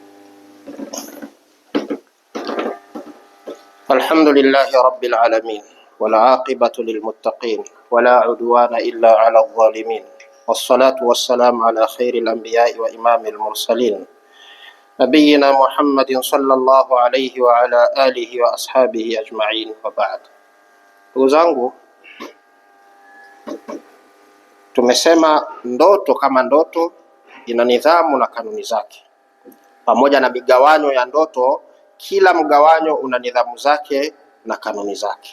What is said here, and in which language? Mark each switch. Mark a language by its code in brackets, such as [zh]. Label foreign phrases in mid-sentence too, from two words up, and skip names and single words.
[ar] الحمد لله رب العالمين والعاقبة للمتقين ولا عدوان إلا على الظالمين والصلاة والسلام على خير الأنبياء وإمام المرسلين نبينا محمد صلى الله عليه وعلى آله وأصحابه أجمعين وبعد. [sw] Ndugu zangu, tumesema ndoto kama ndoto ina nidhamu na kanuni zake, pamoja na migawanyo ya ndoto. Kila mgawanyo una nidhamu zake na kanuni zake.